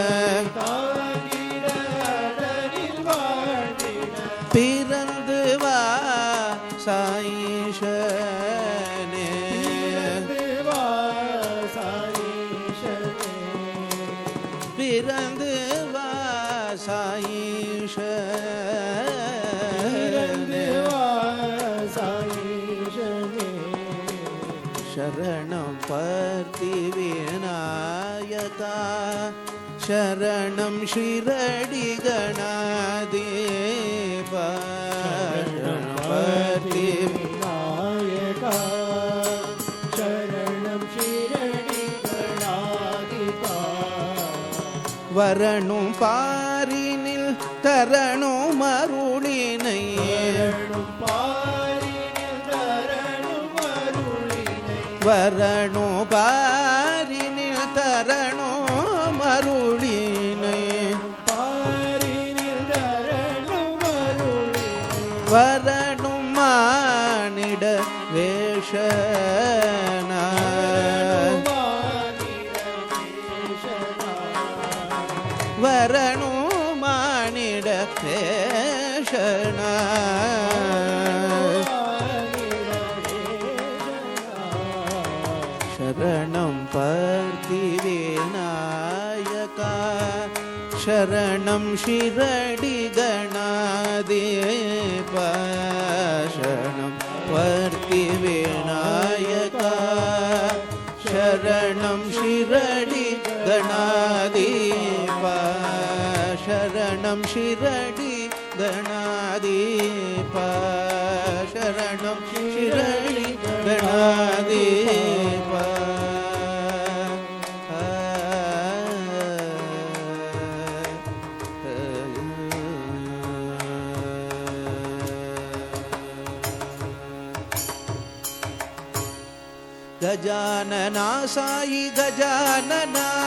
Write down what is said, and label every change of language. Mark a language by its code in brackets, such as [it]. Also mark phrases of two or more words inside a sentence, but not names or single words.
[ta] பிறந்து வா சாயிஷனே பிறந்து வா சாயிஷனே [sa] शरणं पर्तिविनायका शरणं शिरडिगणाधिपा शरणं पर्तिविनायका शरणं शिरडिगणाधिपा [ta] வரணும் பாரினில் தரணும் அருளினை வரணும் பாரினில் தரணும் அருளினை வரணும் மானிட வேஷனா வரணும் மானிட வேஷனா शरणं [sa] पर्तिविनायका शरणं शिरडिगणाधिपा शरणं पर्तिविनायका शरणं शिरडिगणाधिपा शरणं शिरडिगणाधिपा शरणं शिरडिगणाधिपा गजानना साई गजानना